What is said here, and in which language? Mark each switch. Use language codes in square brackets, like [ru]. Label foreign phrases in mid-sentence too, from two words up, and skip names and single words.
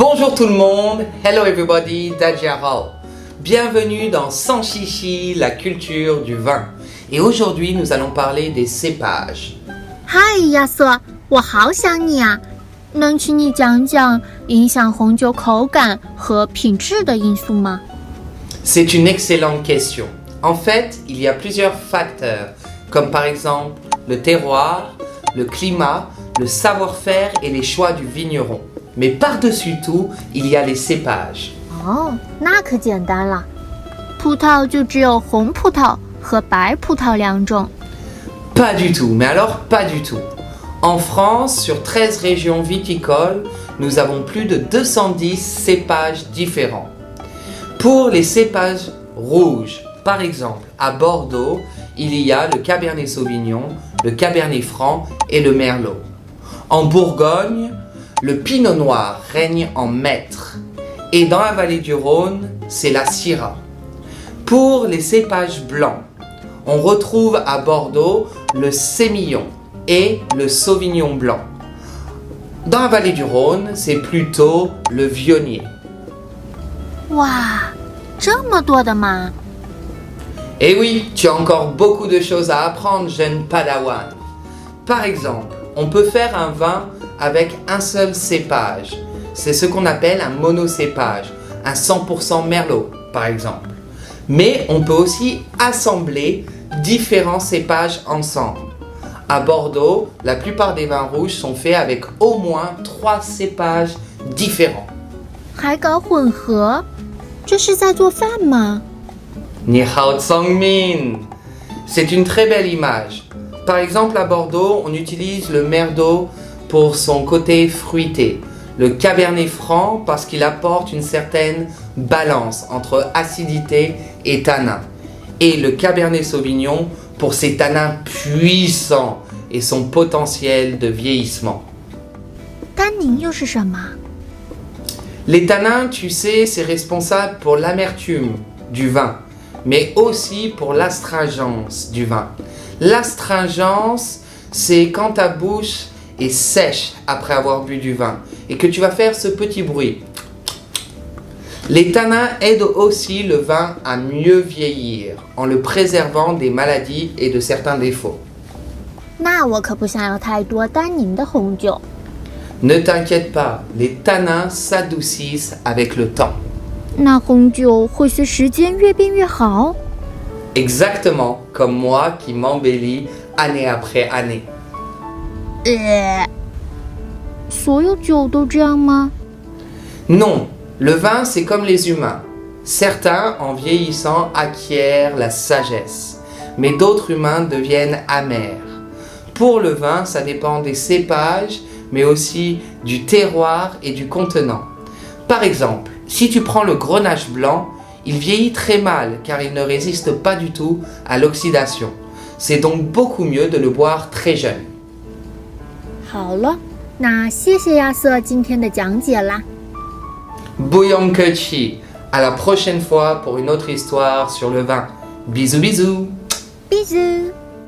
[fr] Bonjour tout le monde, [en] hello everybody, [fr] Dajiao. Bienvenue dans Sans Chichi, la culture du vin. Et aujourd'hui, nous allons parler des cépages. [zh] 嗨，亚瑟，我好想你啊！能请你讲讲影响红酒口感和品质的因素吗？ [fr] C'est une excellente question. En fait, il y a plusieurs facteurs, comme par exemple le terroir, le climat, le savoir-faire et les choix du vigneron. Mais par-dessus tout, il y a les cépages. [zh] 哦，那可简单了。葡萄就只有红葡萄和白葡萄两种。 [fr] Pas du tout, mais alors pas du tout. En France, sur 13 régions viticoles, nous avons plus de 210 cépages différents. Pour les cépages rouges, par exemple, à Bordeaux, il y a le Cabernet Sauvignon, le Cabernet Franc et le Merlot. En Bourgogne, le Pinot Noir règne en maître. Et dans la vallée du Rhône, c'est la Syrah. Pour les cépages blancs, on retrouve à Bordeaux le Sémillon et le Sauvignon blanc. Dans la vallée du Rhône, c'est plutôt le Viognier. [zh] 哇，这么多的吗？ [fr] Et oui, tu as encore beaucoup de choses à apprendre, jeune Padawan. Par exemple, on peut faire un vin avec un seul cépage. C'est ce qu'on appelle un monocépage, un 100% Merlot, par exemple. Mais on peut aussi assembler différents cépages ensemble. À Bordeaux, la plupart des vins rouges sont faits avec au moins 3 cépages différents. [zh] 还搞混合，这是在做饭吗？ Ni hao Tsangmin. [fr] C'est une très belle image. Par exemple, à Bordeaux, on utilise le Merlot pour son côté fruité, le Cabernet Franc parce qu'il apporte une certaine balance entre acidité et tanin, et le Cabernet Sauvignon pour ses tanins puissants et son potentiel de vieillissement. [zh] 单宁又是什么？ [fr] Les tanins, tu sais, c'est responsable pour l'amertume du vin, mais aussi pour l'astringence du vin. L'astringence, c'est quand ta bouche est sèche après avoir bu du vin et que tu vas faire ce petit bruit. Les tanins aident aussi le vin à mieux vieillir en le préservant des maladies et de certains défauts. [zh] 那我可不想要太多单宁的红酒。 [fr] Ne t'inquiète pas, les tanins s'adoucissent avec le temps. [zh] 那红酒会随时间越变越好？ [fr] Exactement comme moi qui m'embellis année après année. [zh] 所有酒都这样吗？ [fr] Non, le vin c'est comme les humains. Certains, en vieillissant, acquièrent la sagesse, mais d'autres humains deviennent amers. Pour le vin, ça dépend des cépages, mais aussi du terroir et du contenant. Par exemple, si tu prends le grenache blanc, il vieillit très mal car il ne résiste pas du tout à l'oxydation. C'est donc beaucoup mieux de le boire très jeune. [zh] 好了，那谢谢亚瑟今天的讲解啦。 [fr] Bouillon Kechi, à la prochaine fois pour une autre histoire sur le vin. Bisous bisous. Bisous。